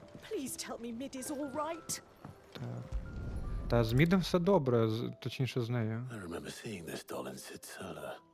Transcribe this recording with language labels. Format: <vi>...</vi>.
<en>Please tell me Mid is all right.</en> <uk>Так. Та з Мідом все добре, точніше з нею.</uk> <en>I remember seeing this doll in Sid's cellar.</en>